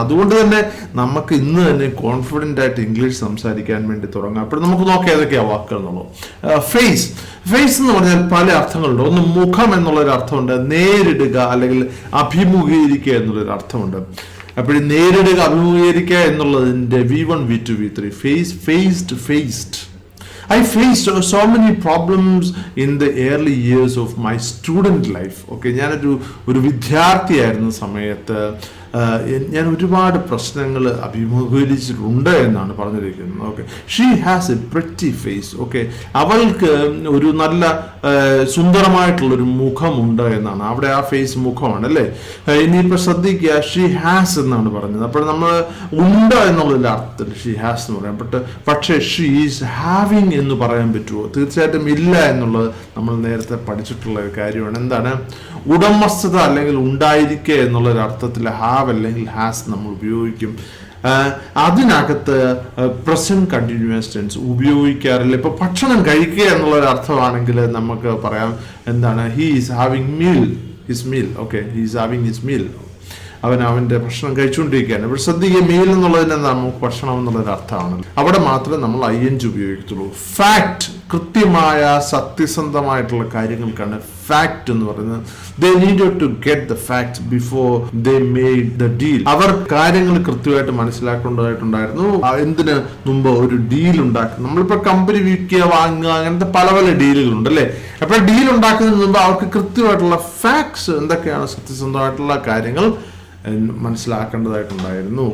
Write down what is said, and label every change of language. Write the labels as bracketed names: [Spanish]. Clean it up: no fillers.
[Malayalam] അതുകൊണ്ട് തന്നെ നമുക്ക് ഇന്ന് തന്നെ കോൺഫിഡൻ്റ് ആയിട്ട് ഇംഗ്ലീഷ് സംസാരിക്കാൻ വേണ്ടി തുടങ്ങാം. അപ്പോൾ നമുക്ക് നോക്കാം ഏതൊക്കെയാണ് വാക്കുകൾ എന്നുള്ളത്. ഫേസ് എന്ന് പറഞ്ഞാൽ പല അർത്ഥങ്ങളുണ്ട്. ഒന്ന് മുഖം എന്നുള്ളൊരു അർത്ഥമുണ്ട്, നേരിടുക അല്ലെങ്കിൽ അഭിമുഖീകരിക്കുക എന്നുള്ളൊരു അർത്ഥമുണ്ട്. അപ്പോൾ നേരിടുക, അഭിമുഖീകരിക്കുക എന്നുള്ളതിന്റെ V1, V2, V3. [English] Faced. I faced so many problems in the early years of my student life. [Malayalam] Okay, ഞാനൊരു വിദ്യാർത്ഥിയായിരുന്ന സമയത്ത് ഞാൻ ഒരുപാട് പ്രശ്നങ്ങൾ അഭിമുഖീകരിച്ചിട്ടുണ്ട് എന്നാണ് പറഞ്ഞിരിക്കുന്നത്. Okay, [English] She has a pretty face. [Malayalam] Okay, അവൾക്ക് ഒരു നല്ല സുന്ദരമായിട്ടുള്ളൊരു മുഖമുണ്ട് എന്നാണ്. അവിടെ ആ ഫേസ് മുഖമാണ് അല്ലേ. ഇനിയിപ്പോൾ ശ്രദ്ധിക്കുക, ഷീ ഹാസ് എന്നാണ് പറഞ്ഞത്. അപ്പോൾ നമ്മൾ ഉണ്ട് എന്നുള്ളതിൻ്റെ അർത്ഥത്തിൽ ഷീ ഹാസ് എന്ന് പറയാം. പക്ഷേ [English] she is having [Malayalam] എന്ന് പറയാൻ പറ്റുമോ? തീർച്ചയായിട്ടും ഇല്ല എന്നുള്ളത് നമ്മൾ നേരത്തെ പഠിച്ചിട്ടുള്ള ഒരു കാര്യമാണ്. എന്താണ് ഉടമസ്ഥത അല്ലെങ്കിൽ ഉണ്ടായിരിക്കുക എന്നുള്ളൊരു അർത്ഥത്തിൽ ഹാവ് അല്ലെങ്കിൽ ഹാസ് നമ്മൾ ഉപയോഗിക്കും. അതിനകത്ത് പ്രസന്റ് കണ്ടിന്യൂസ് ടെൻസ് ഉപയോഗിക്കാറില്ല. ഇപ്പൊ ഭക്ഷണം കഴിക്കുക എന്നുള്ളൊരു അർത്ഥമാണെങ്കിൽ നമുക്ക് പറയാം എന്താണ്, [English] He is having his meal. Okay, he is having his meal. [Malayalam] അവൻ്റെ ഭക്ഷണം കഴിച്ചുകൊണ്ടിരിക്കുകയാണ്. ഇവിടെ ശ്രദ്ധിക്കുക, മീൽ എന്നുള്ളതിന് നമുക്ക് ഭക്ഷണം എന്നുള്ളൊരു അർത്ഥമാണ്. അവിടെ മാത്രമേ നമ്മൾ ING ഉപയോഗിക്കത്തുള്ളൂ. ഫാക്ട്, കൃത്യമായ സത്യസന്ധമായിട്ടുള്ള കാര്യങ്ങൾക്കാണ് ഫാക്ട് എന്ന് പറയുന്നത്. [English] They needed to get the facts before they made the deal. [Malayalam] അവർ കാര്യങ്ങൾ കൃത്യമായിട്ട് മനസ്സിലാക്കേണ്ടതായിട്ടുണ്ടായിരുന്നു. എന്തിന് മുമ്പ് ഒരു ഡീൽ ഉണ്ടാക്കും. നമ്മളിപ്പോൾ കമ്പനി വിൽക്കുക, വാങ്ങുക, അങ്ങനത്തെ പല പല ഡീലുകളുണ്ട് അല്ലേ. അപ്പോൾ ഡീൽ ഉണ്ടാക്കുന്നതിന് മുമ്പ് അവർക്ക് കൃത്യമായിട്ടുള്ള ഫാക്ട്സ് എന്തൊക്കെയാണ്, സത്യസന്ധമായിട്ടുള്ള കാര്യങ്ങൾ മനസ്സിലാക്കേണ്ടതായിട്ടുണ്ടായിരുന്നു.